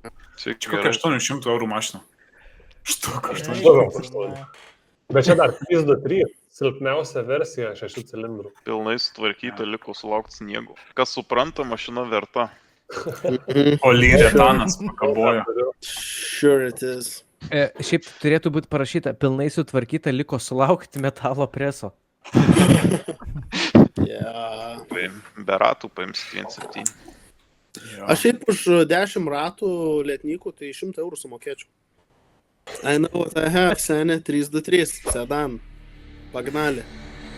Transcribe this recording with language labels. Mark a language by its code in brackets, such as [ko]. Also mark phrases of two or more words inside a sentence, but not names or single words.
[lt] Čia Kokia 800 eurų mašina. Štuk, 800 eurų. Bet čia dar 323, silpniausia versija 6 cilindrų. Pilnai sutvarkyta, liko sulaukti sniego. Kas supranta, mašina verta. O lyretanas pakabojo. [en] Sure it is. [lt] Šiaip turėtų būti parašyta, pilnai sutvarkyta, liko sulaukti metalo preso. [en] Yeah. [lt] Be ratų paims 1.7. Aš šiaip už 10 ratų lietnykų, tai 100 eurų sumokėčiau. [en] I know what I have, [lt] senė, 323, sedan. Pagnali.